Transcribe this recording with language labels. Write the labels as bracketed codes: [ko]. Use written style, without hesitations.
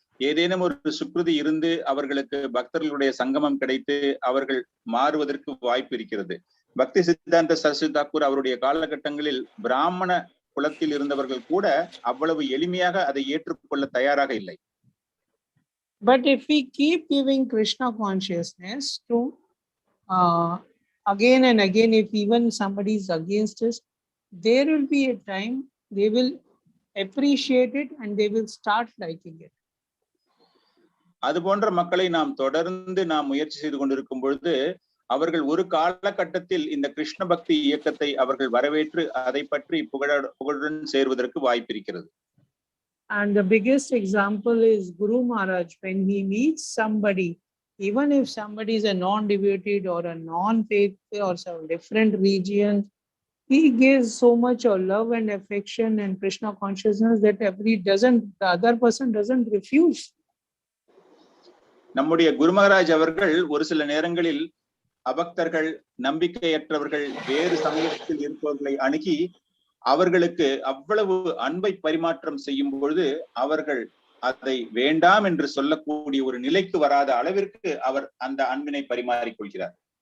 [ta] ஏதேனும் ஒரு சுக்ருதி இருந்து அவர்களுக்கு பக்தர்களுடைய சங்கமம் கிடைத்து அவர்கள் மாறுவதற்கு வாய்ப்பு இருக்கிறது. பக்தி சித்தாந்த சரஸ்வதி தாக்கூர் அவருடைய காலகட்டங்களில் பிராமண குலத்தில் இருந்தவர்கள் கூட அவ்வளவு எளிமையாக அதை ஏற்றுக்கொள்ள தயாராக இல்லை. [en] But if we keep giving Krishna consciousness to again and again, if even somebody is against us, there will be a time they will appreciate it and they will start liking it. [ta] அது போன்ற மக்களை நாம் தொடர்ந்து முயற்சி செய்து கொண்டிருக்கும் பொழுது அவர்கள் ஒரு காலகட்டத்தில் இந்த கிருஷ்ண பக்தி இயக்கத்தை அவர்கள் வரவேற்று அதை பற்றி புகழுடன் சேர்வதற்கு வாய்ப்பு இருக்கிறது. [en] And the biggest example is Guru Maharaj. When he meets somebody, even if somebody is a non-devoted or a non-faith or some different region, he gives so much of love and affection and Krishna consciousness that the other person doesn't refuse. [ta] நம்முடைய குரு மகாராஜ் அவர்கள் ஒரு சில நேரங்களில் அபக்தர்கள், நம்பிக்கையற்றவர்கள், வேறு சமயத்தில் இருப்பவர்களை அணுகி அவர்களுக்கு அவ்வளவு அன்பை பரிமாற்றம் செய்யும் பொழுது அவர்கள் அதை வேண்டாம் என்று சொல்லக்கூடிய ஒரு நிலைக்கு வராத அளவிற்கு அவர் அந்த அன்பினை பரிமாறிக்கொள்கிறார்.